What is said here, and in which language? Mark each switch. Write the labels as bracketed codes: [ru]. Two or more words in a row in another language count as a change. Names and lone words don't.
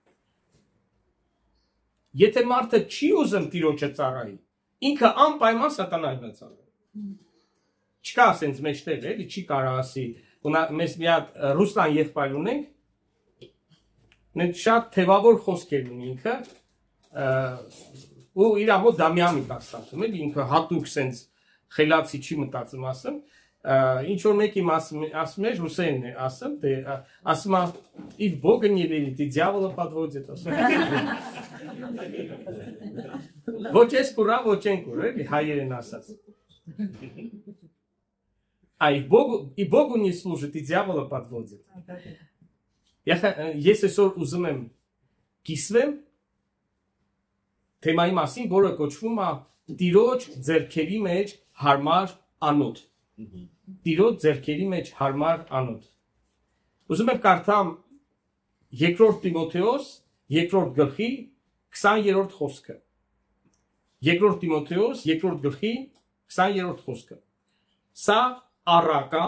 [hy] Եթե մարդը չի ուզում Տիրոջը ծառայի, ինքը անպայման սատանային է ծառայում։ Չկա ասենց մեջտեղ էլի, չի կարող ասի, մեզ մի հատ Ռուսլան եղբայր ունենք, մենք շատ թևավոր խոսքեր ունի ինքը, ու իր մոտ Դամիամիկ ասում էլի, ինքը հատուկ սենց խելացի չի մտածում ասում, ինչ որ մեկի ասում է, ռուսերեն է ասում, ասում է, [ru] «If Бога не верите, дьявола подводит», [hy] ոչ ես կուրա, ոչ են կուր, էլի, հայերեն ասած։ [ru] А и Богу не служит, и дьявола подводит. [hy] Ես այսօր ուզում եմ կիսվեմ թեմայի մասին, որը կոչվում է Տիրոջ ձեռքերի մեջ հարմար անոթ։ Տիրոջ ձեռքերի մեջ հարմար անոթ։ Ուզում եմ կարդամ երկրորդ Տիմոթեոս, երկրորդ գլխի 20-րդ խոսքը։ Երկրորդ Տիմոթեոս, երկրորդ գլխի 20-րդ խոսքը։ Սա առակա,